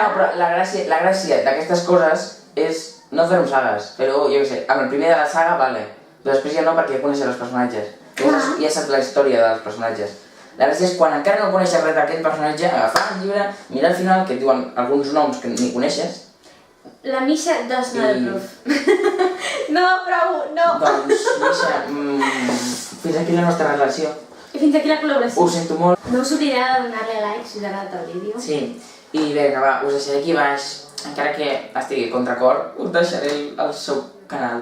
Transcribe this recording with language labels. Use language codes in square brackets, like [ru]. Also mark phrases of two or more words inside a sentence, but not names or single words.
[ca] No, però la gràcia d'aquestes coses és no fer-ho sagues. Però, jo què sé, amb el primer de la saga, vale. Però després ja no, perquè ja coneixes els personatges. Ja saps la història dels personatges. La gràcia és quan encara no coneixes res d'aquest personatge, agafar el llibre, mirar al final, que et diuen alguns noms que ni coneixes. [en] La Misha does not approve. [ca] No, prou, no. Doncs, Misha, fins aquí la nostra relació. I fins aquí la col·laboració. Ho sento molt. No us oblidareu de donar-li like si us ha agradat el vídeo. Sí, i bé, que va, us deixaré aquí baix, encara que estigui contracor, us deixaré el seu canal.